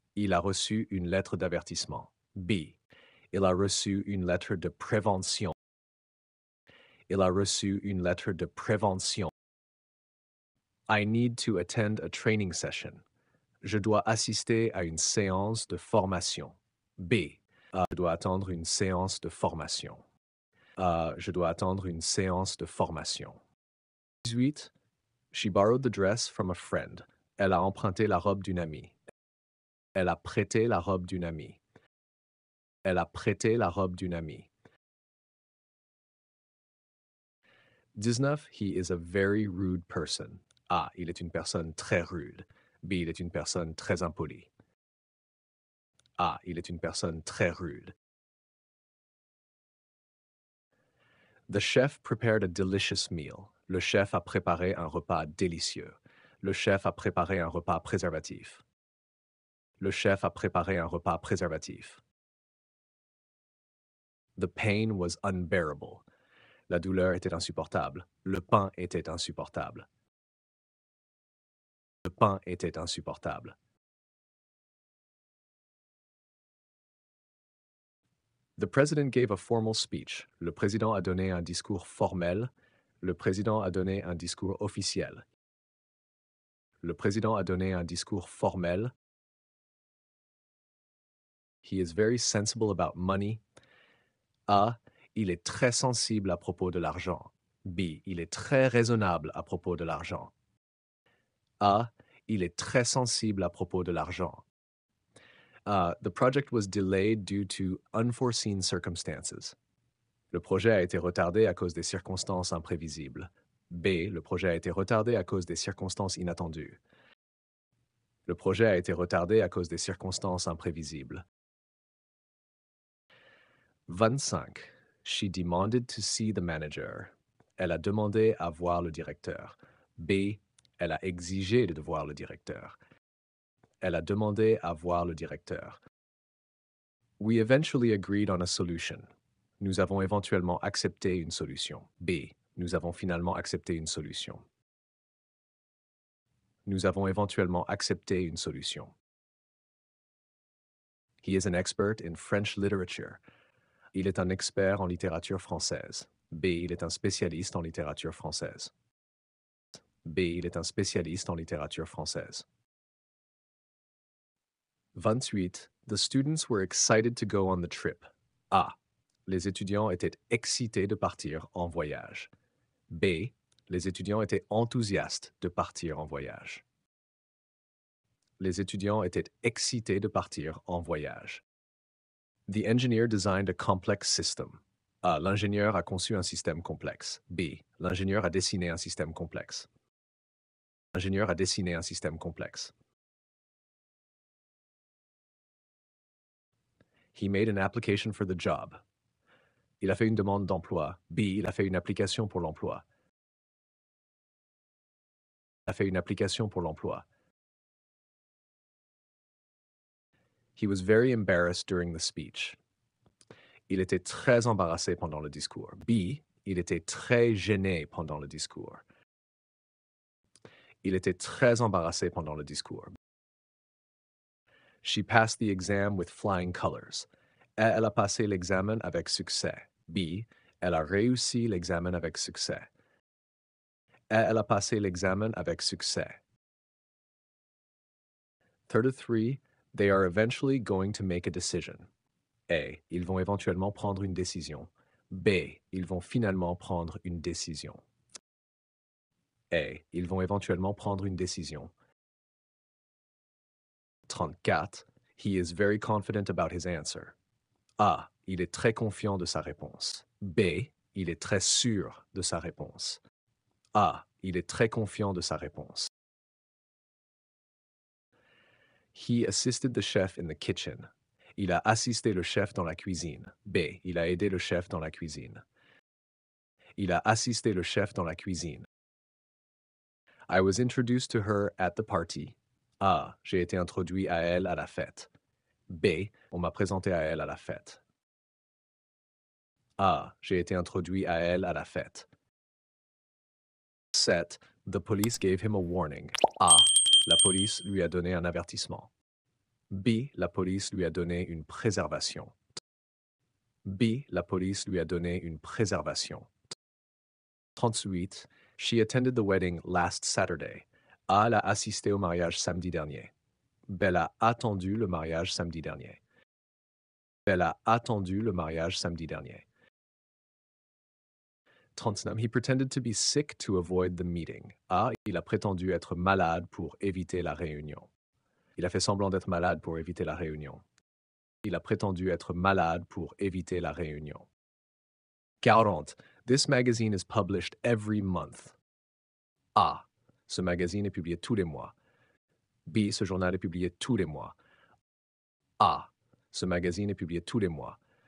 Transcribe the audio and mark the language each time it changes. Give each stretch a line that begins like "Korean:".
French: Il a reçu une lettre d'avertissement. B. Il a reçu une lettre de prévention. Il a reçu une lettre de prévention.
English: I need to attend a training session.
French: Je dois assister à une séance de formation. B. Je dois attendre une séance de formation. Je dois attendre une séance de formation. 18.
English: She borrowed the dress from a friend.
French: Elle a emprunté la robe d'une amie. Elle a prêté la robe d'une amie. Elle a prêté la robe d'une amie.
English: 19. He is a very rude person. A.
French: Il est une personne très rude.
English: B.
French: Il est une personne très impolie. A. Il est une personne très rude.
English: The chef prepared a delicious meal.
French: Le chef a préparé un repas délicieux. Le chef a préparé un repas préservatif. Le chef a préparé un repas préservatif.
English: The pain was unbearable.
French: La douleur était insupportable. Le pain était insupportable. Le pain était insupportable.
English: The president gave a formal speech.
French: Le président a donné un discours formel. Le président a donné un discours officiel. Le président a donné un discours formel.
English: He is very sensible about money. A.
French: Il est très sensible à propos de l'argent. B. Il est très raisonnable à propos de l'argent. A. Il est très sensible à propos de l'argent.
English: The project was delayed due to unforeseen circumstances.
French: Le projet a été retardé à cause des circonstances imprévisibles. B. Le projet a été retardé à cause des circonstances inattendues. Le projet a été retardé à cause des circonstances imprévisibles. 25.
English: She demanded to see the manager.
French: Elle a demandé à voir le directeur. B. Elle a exigé de voir le directeur. Elle a demandé à voir le directeur.
English: We eventually agreed on a solution.
French: Nous avons éventuellement accepté une solution. B. Nous avons finalement accepté une solution. Nous avons éventuellement accepté une solution.
English: He is an expert in French literature.
French: Il est un expert en littérature française. B. Il est un spécialiste en littérature française. B. Il est un spécialiste en littérature française. 28.
English: The students were excited to go on the trip. A.
French: Les étudiants étaient excités de partir en voyage. B. Les étudiants étaient enthousiastes de partir en voyage. Les étudiants étaient excités de partir en voyage.
English: The engineer designed a complex system. A.
French: L'ingénieur a conçu un système complexe. B. L'ingénieur a dessiné un système complexe. L'ingénieur a dessiné un système complexe.
English: He made an application for the job.
French: Il a fait une demande d'emploi. B. Il a fait une application pour l'emploi. Il a fait une application pour l'emploi.
English: He was very embarrassed during the speech.
French: Il était très embarrassé pendant le discours. B. Il était très gêné pendant le discours. Il était très embarrassé pendant le discours.
English: She passed the exam with flying colors.
French: Elle a passé l'examen avec succès. B. Elle a réussi l'examen avec succès. Elle a passé l'examen avec succès. 33.
English: They are eventually going to make a decision. A.
French: Ils vont éventuellement prendre une décision. B. Ils vont finalement prendre une décision. A. Ils vont éventuellement prendre une décision. 34.
English: He is very confident about his answer. A.
French: Il est très confiant de sa réponse. B. Il est très sûr de sa réponse. A. Il est très confiant de sa réponse.
English: He assisted the chef in the kitchen.
French: Il a assisté le chef dans la cuisine. B. Il a aidé le chef dans la cuisine. Il a assisté le chef dans la cuisine.
English: I was introduced to her at the party. A.
French: J'ai été introduit à elle à la fête. B. On m'a présenté à elle à la fête. A. J'ai été introduit à elle à la fête. 7.
English: The police gave him a warning. A.
French: La police lui a donné un avertissement. B. La police lui a donné une préservation. B. La police lui a donné une préservation. 38.
English: She attended the wedding last Saturday. A.
French: Elle a assisté au mariage samedi dernier. B. Elle a attendu le mariage samedi dernier. B. Elle a attendu le mariage samedi dernier. 39.
English: He pretended to be sick to avoid the meeting. A.
French: Il a prétendu être malade pour éviter la réunion. Il a fait semblant d'être malade pour éviter la réunion. Il a prétendu être malade pour éviter la réunion. 40.
English: This magazine is published every month. A.
French: Ce magazine est publié tous les mois. B. Ce journal est publié tous les mois. A. Ce magazine est publié tous les mois.